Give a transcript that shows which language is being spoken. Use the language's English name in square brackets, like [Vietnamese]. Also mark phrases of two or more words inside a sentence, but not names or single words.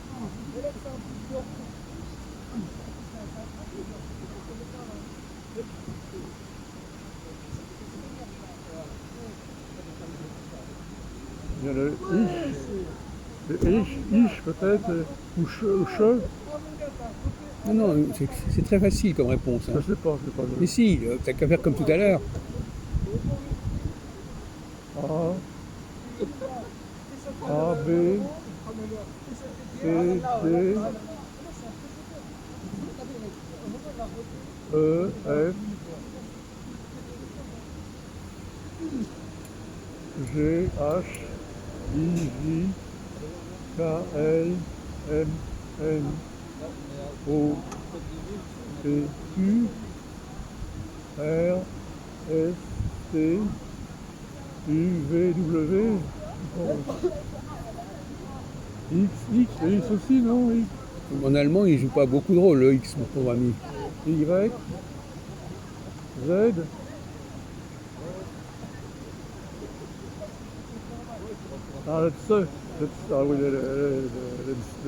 [French] Il y a le ich peut-être, ou che. Non, non, c'est très facile comme réponse. Je Hein. sais pas, je sais pas. Mais si, t'as qu'à faire comme tout à l'heure. A, B, C, D, E, F, G, H, I, J, K, L, M, N, O, P, Q, R, S, T, U, V, W, X, X aussi, non? X, En allemand, il joue pas beaucoup de rôle, le X, mon pauvre ami. Y, Z, ah, le tse, ah oui, le